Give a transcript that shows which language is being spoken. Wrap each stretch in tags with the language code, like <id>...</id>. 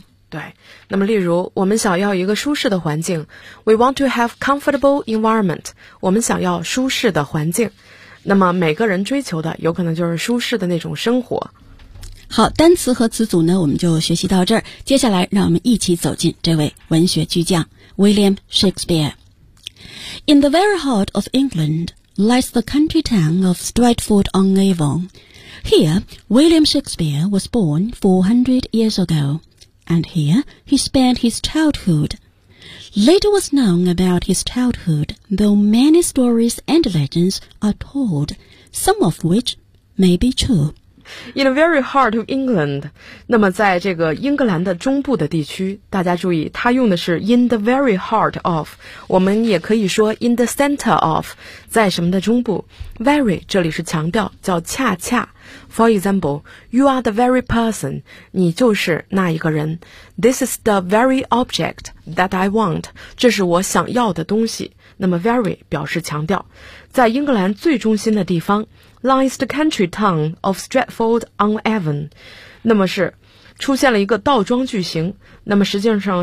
<zh>对，那么例如我们想要一个舒适的环境，</zh> <en>We want to have comfortable environment，</en> <zh>我们想要舒适的环境。那么每个人追求的有可能就是舒适的那种生活。好，单词和词组呢我们就学习到这儿，接下来让我们一起走进这位文学巨匠 William Shakespeare。</zh> <en>In the very heart of England lies the country town of Stratford-on-Avon. Here William Shakespeare was born 400 years agoAnd here he spent his childhood. Little was known about his childhood, though many stories and legends are told, some of which may be true. In the very heart of England,</en> <zh>那么在这个英格兰的中部的地区，大家注意，它用的是 in the very heart of， 我们也可以说 in the center of， 在什么的中部。 Very 这里是强调，叫恰恰。</zh> <en>For example, you are the very person，</en> <zh>你就是那一个人。</zh> <en>This is the very object that I want，</en> <zh>这是我想要的东西。那么 very 表示强调。在英格兰最中心的地方</zh> <en>lies the country town of Stratford-on-Avon，</en> <zh>那么是出现了一个倒装句型，那么实际上</zh>